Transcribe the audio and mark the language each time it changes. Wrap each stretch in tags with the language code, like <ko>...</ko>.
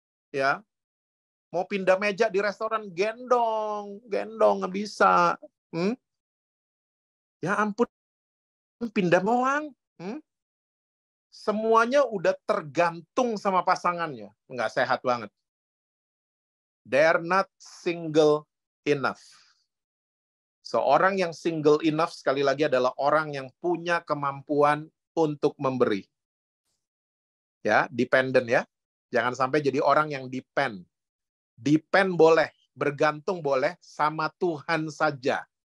<id>Ya, mau pindah meja di restoran, gendong, nggak bisa. Ya ampun, pindah doang. Semuanya udah tergantung sama pasangannya. Nggak sehat banget.</id> <en>They're not single enough.</en> <id>Seorang yang single enough, sekali lagi, adalah orang yang punya kemampuan untuk memberi. Ya, dependent ya. Jangan sampai jadi orang yang depend. Depend boleh, bergantung boleh, sama Tuhan saja.</id>